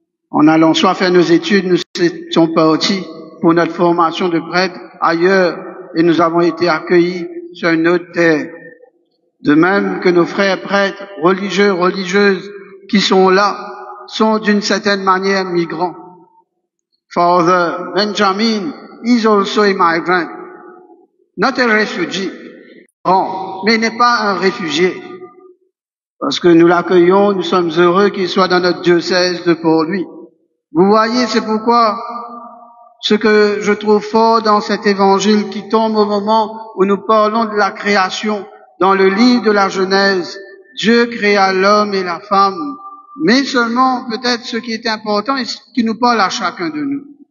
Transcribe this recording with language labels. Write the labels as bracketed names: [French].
[French] En allant soit faire nos études, nous étions partis pour notre formation de prêtre ailleurs et nous avons été accueillis sur une autre terre. De même que nos frères prêtres, religieux, religieuses qui sont là, sont d'une certaine manière migrants. [English] Father Benjamin is also a migrant, not a refugee. [French] Mais il n'est pas un réfugié. Parce que nous l'accueillons, nous sommes heureux qu'il soit dans notre diocèse de Port-Louis. Vous voyez, c'est pourquoi ce que je trouve fort dans cet évangile qui tombe au moment où nous parlons de la création, dans le livre de la Genèse, Dieu créa l'homme et la femme, mais seulement peut-être ce qui est important et ce qui nous parle à chacun de nous.